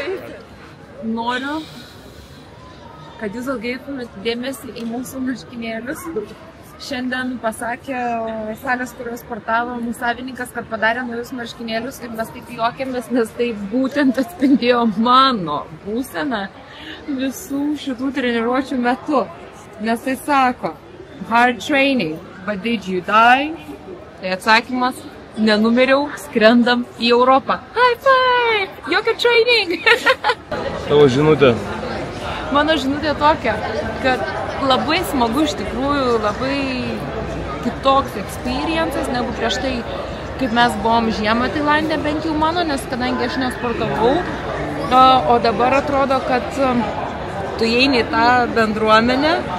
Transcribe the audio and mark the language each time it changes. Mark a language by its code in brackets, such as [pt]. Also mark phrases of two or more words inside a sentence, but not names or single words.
[lt] Noriu, kad jūs atkreiptumėt dėmesį į mūsų marškinėlius. Šiandien pasakė salės, kurios sportavo mūsų savininkas, kad padarė naujus marškinėlius ir mes taip juokėmės, nes tai būtent atspindėjo mano būseną visų šitų treniruočių metu. Nes tai sako, [en] hard training, but did you die? [lt] Tai atsakymas, nenumiriau, skrendam į Europą. [en] High five! [lt] Jokio training! Tavo žinutė? Mano žinutė tokia, kad labai smagu iš tikrųjų, labai kitoks experiences negu prieš tai, kaip mes buvom žiemą Tailande, bent jau mano, nes kadangi aš nesportavau, o dabar atrodo, kad tu įeini į tą bendruomenę.